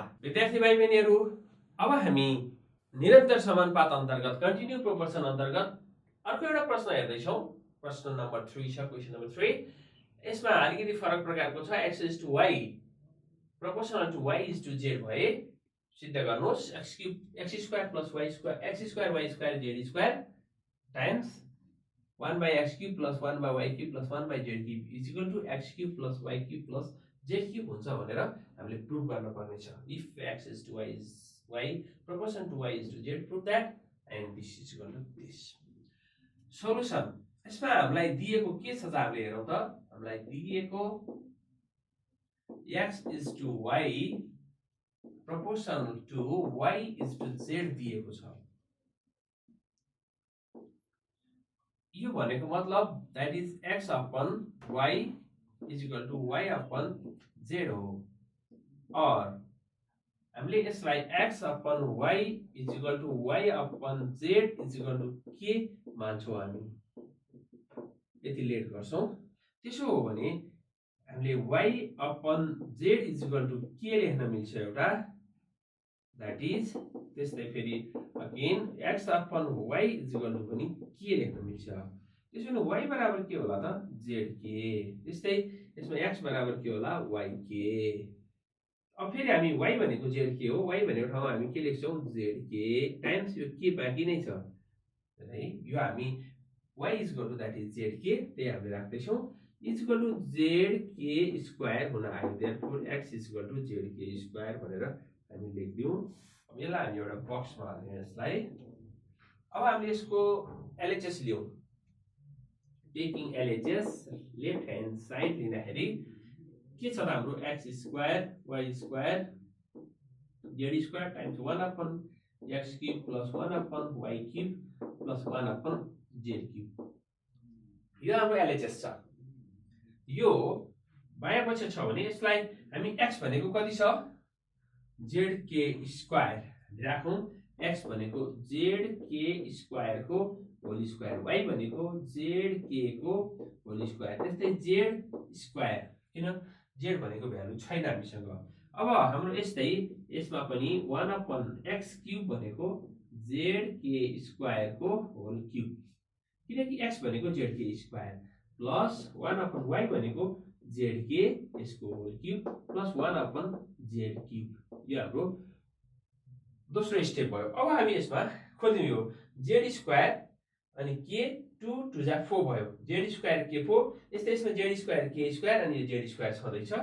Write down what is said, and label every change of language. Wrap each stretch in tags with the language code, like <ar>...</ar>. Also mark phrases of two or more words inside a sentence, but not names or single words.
<ne>विद्यार्थी भाइ बहिनीहरू, अब हामी निरन्तर समानुपात अन्तर्गत</ne> <en>continue proportion</en> <ne>अन्तर्गत अर्को एउटा प्रश्न हेर्दैछौँ। प्रश्न नम्बर 3 छ,</ne> <en>question number 3.</en> <ne>यसमा अलिकति फरक प्रकारको छ।</ne> <en>x is to y proportional to y is to z</en> <ne>भए सिद्ध गर्नुहोस्।</ne> <en>x square plus y square, x square y square z square times 1 by x cube plus 1 by y cube plus 1 by z cube is equal to x cube plus y cube plus z cube</en> <ne>हुन्छ भनेर हामीले प्रुभ गर्न पर्ने छ।</ne> <en>If x is to y is y, proportion to y is to z, prove that, and this is equal to this. Solution,</en> <ne>यसमा हामीलाई दिएको के छ त हामीले हेरौँ त। हामीलाई दिएको</ne> <en>x is to y proportional to y is to z</en> <ne>दिएको छ। यो भनेको मतलब</ne> <en>that is x upon y is equal to y upon z</en> <ne>हो। और हामीले यसलाई</ne> <en>x upon y is equal to y upon z is equal to k</en> <ne>मान्छौँ हामी, यति लेट गर्छौँ। त्यसो हो भने हामीले</ne> <en>y upon z is equal to k</en> <ne>लेख्न मिल्छ एउटा,</ne> <en>that is</en> <ne>त्यस्तै फेरि</ne> <en>again x upon y is equal to</en> <ne>पनि के लेख्न मिल्छ। त्यसो भने y बराबर के होला त? zk। त्यस्तै यसमा x बराबर के होला? yk। अब फेरि हामी y भनेको zk हो, y भनेको ठाउँमा हामी के लेख्छौँ? zk टाइम्स यो के बाँकी नै छ है, यो हामी</ne> <en>y is equal to that is zk,</en> <ne>त्यही हामीले राख्दैछौँ,</ne> <en>is equal to zk square</en> <ne>हुन आयो।</ne> <en>therefore x is equal to zk square</en> <ne>भनेर हामी लेख्दियौँ। अब यसलाई हामी एउटा बक्समा हाल्ने यसलाई। अब हामीले यसको एलएचएस लियौँ।</ne> <en>taking LHS left hand side</en> <ne>लिँदाखेरि के छ त हाम्रो</ne> <en>x square y square z square times 1 upon x cube plus 1 upon y cube plus 1 upon z cube.</en> <ne>यो हाम्रो एलएचएस छ। यो बायाँपट्टि छ भने यसलाई हामी x भनेको कति छ</ne> <en>zk square</en> <ne>राखौं। x भनेको</ne> <en>zk square</en> <ne>को</ne> <en>whole square,</en> <ne>y भनेको zk को</ne> <en>whole square,</en> <ne>त्यस्तै z स्क्वायर किन z भनेको भ्यालु छैन हामीसँग। अब हाम्रो यस्तै यसमा पनि</ne> <en>1 upon x cube</en> <ne>भनेको</ne> <en>zk square</en> <ne>को</ne> <en>whole cube,</en> <ne>किनकि x भनेको</ne> <en>zk square plus 1 upon y</en> <ne>भनेको zk यसको</ne> <en>whole cube plus 1 upon z cube.</en> <ne>यो हाम्रो दोस्रो स्टेप भयो। अब हामी यसमा खोज्यौं यो z स्क्वायर अनि k 2 2 जा 4 भयो, z स्क्वायर k 4, यस्तै यसमा z स्क्वायर k स्क्वायर अनि z स्क्वायर छँदै छ।</ne>